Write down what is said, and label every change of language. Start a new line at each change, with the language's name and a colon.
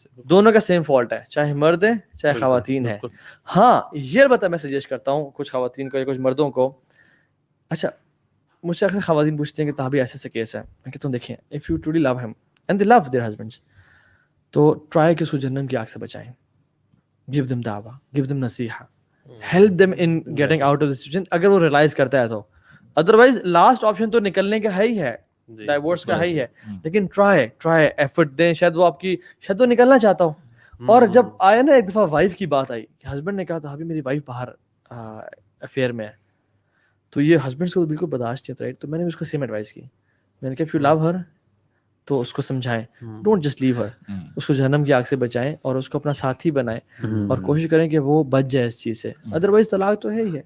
Urdu: دونوں کا same fault ہے، چاہے مرد ہے چاہے خواتین ہے. ہاں یہ البتہ میں سجیسٹ کرتا ہوں کچھ خواتین کو یا کچھ مردوں کو. اچھا مجھ سے اکثر خواتین پوچھتے ہیں کہ تابی ایسے کیس ہے. میں کہتا ہوں دیکھیں
English: if you truly love him and they love their husbands
Urdu: تو ٹرائی کہ اس کو جہنم کی آگ سے بچائیں.
English: give them دعویٰ, give them نصیحہ, help them in getting out of the situation.
Urdu: اگر وہ ریلائز کرتا ہے تو ادروائز لاسٹ آپشن تو نکلنے کا ہے ہی ہے, ڈائیورس کا ہے ہی ہے, لیکن ٹرائی ایفرٹ دیں, شاید وہ آپ کی شاید وہ نکلنا چاہتا ہو. اور جب آیا نا ایک دفعہ وائف کی بات آئی کہ ہسبینڈ نے کہا تھا ابھی میری وائف باہر افیئر میں ہے, تو یہ ہسبینڈ کو بالکل برداشت نہیں تھا, رائٹ. تو میں نے اس کو سیم ایڈوائس کی, میں نے کہا
English: if you love her
Urdu: تو اس کو سمجھائیں,
English: don't just leave her,
Urdu: اس کو جہنم کی آگ سے بچائیں اور اس کو اپنا ساتھی بنائیں اور کوشش کریں کہ وہ بچ جائے اس چیز سے, ادروائز طلاق تو ہے ہی ہے.